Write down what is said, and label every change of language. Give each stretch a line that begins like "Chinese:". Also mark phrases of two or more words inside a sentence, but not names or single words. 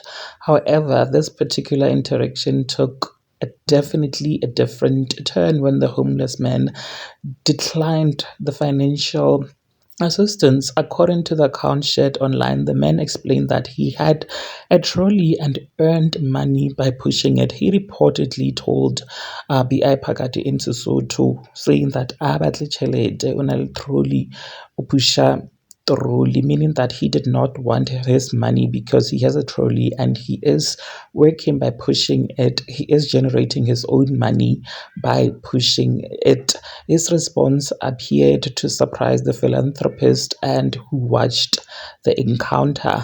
English: However, this particular interaction took definitely a different turn when the homeless man declined the financial assistance. According to the account shared online, the man explained that he had a trolley and earned money by pushing it. He reportedly told B.I. Phakathi in Sesotho, saying that
Southern Sotho: abatle tjhelete o na le trolley o pusha trolley,
English: meaning that he did not want his money because he has a trolley and he is working by pushing it. He is generating his own money by pushing it. His response appeared to surprise the philanthropist and who watched the encounter.